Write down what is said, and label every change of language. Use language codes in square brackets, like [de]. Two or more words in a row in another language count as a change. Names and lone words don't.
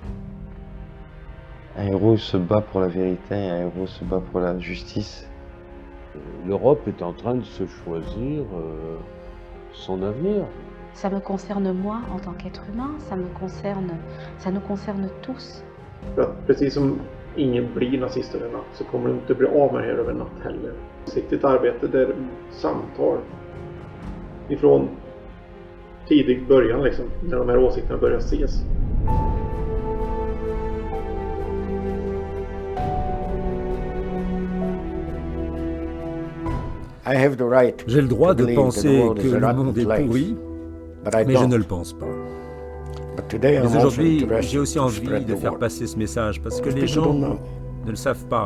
[fr] Un héros il se bat pour la vérité, un héros se bat pour la justice. L'Europe est en train de se choisir son avenir. Ça me concerne moi en tant qu'être humain, ça nous concerne tous. [sv] Precis som ingen blir nazist över natt så kommer du inte bli av med det här över natt heller. Siktigt arbete där samtal ifrån tidig början liksom, när de här åsikterna börjar ses. [fr] J'ai le droit de penser que le monde est pourri, mais je ne le pense pas. Mais aujourd'hui, j'ai aussi envie de faire passer ce message parce que les gens ne le savent pas.